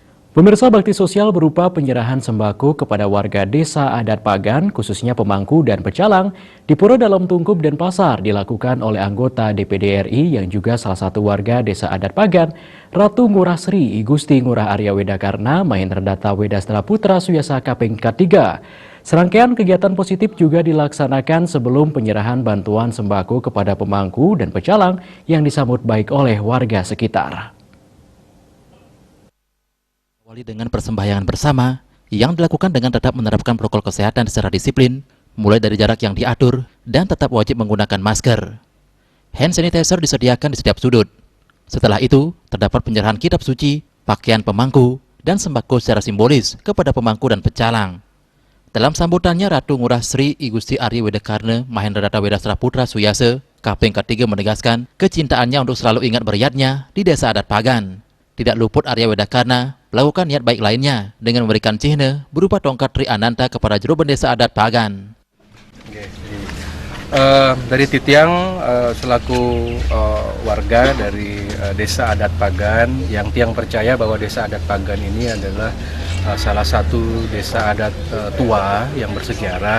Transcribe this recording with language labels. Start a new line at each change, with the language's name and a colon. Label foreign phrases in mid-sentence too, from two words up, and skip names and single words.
Indonesian: Pemirsa, bakti sosial berupa penyerahan sembako kepada warga desa adat Pagan, khususnya pemangku dan pecalang, di Pura Dalam Tungkup dan Pasar dilakukan oleh anggota DPD RI yang juga salah satu warga desa adat Pagan, Ratu Ngurah Sri Igusti Ngurah Arya Wedakarna Mahindradata Wedastra Putra Suyasa Kaping K3. Serangkaian kegiatan positif juga dilaksanakan sebelum penyerahan bantuan sembako kepada pemangku dan pecalang yang disambut baik oleh warga sekitar. Dengan persembahyangan bersama yang dilakukan dengan tetap menerapkan protokol kesehatan secara disiplin, mulai dari jarak yang diatur dan tetap wajib menggunakan masker.
English: Hand sanitizer
Indonesian: disediakan di setiap sudut. Setelah itu, terdapat penyerahan kitab suci, pakaian pemangku, dan sembako secara simbolis kepada pemangku dan pecalang. Dalam sambutannya, Ratu Ngurah Sri Igusti Arya Wedakarna Mahindradata Wedastra Putra Suyasa Kaping K3 menegaskan kecintaannya untuk selalu ingat beriatnya di desa adat Pagan. Tidak luput Arya Wedakarna melakukan niat baik lainnya dengan memberikan cihne berupa tongkat Tri Ananta kepada juru desa adat Pagan. Dari Titiang selaku warga dari desa adat Pagan yang Tiang percaya bahwa desa adat Pagan ini adalah salah satu desa adat tua yang bersejarah.